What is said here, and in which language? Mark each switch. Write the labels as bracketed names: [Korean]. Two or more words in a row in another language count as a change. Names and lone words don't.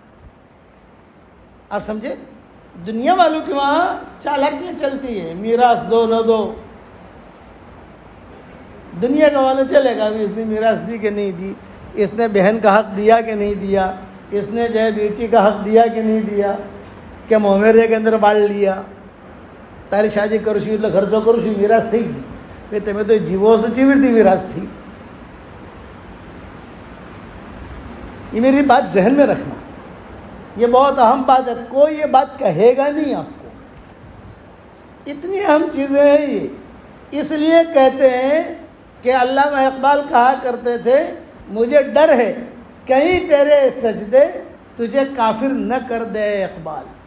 [Urdu] آپ سمجھے, دنیا والوں کے وہاں چالاکیاں چلتی ہیں. میراث دو نہ دو, دنیا کا معلوم چلے گا ابھی اس نے میراث دی کہ نہیں دی, اس نے بہن کا حق دیا کہ نہیں دیا, اس نے جو ہے بیٹی کا حق دیا کہ نہیں دیا, کہ مومیرے کے اندر بال لیا. [Gujarati] તારી શાદી કરું છું એટલે ખર્ચો કરું છું, میراث થઈ ગઈ. ભાઈ તમે તો જીવો છો કેવી રીતે میراث થઈ? [Urdu] یہ میری بات ذہن میں رکھنا, یہ بہت اہم بات ہے. کوئی یہ بات کہے گا نہیں آپ کو. اتنی اہم چیزیں ہیں یہ. اس لیے کہتے ہیں کہ علامہ اقبال کہا کرتے تھے, مجھے ڈر ہے کہیں تیرے سجدے تجھے کافر نہ کر دے اقبال.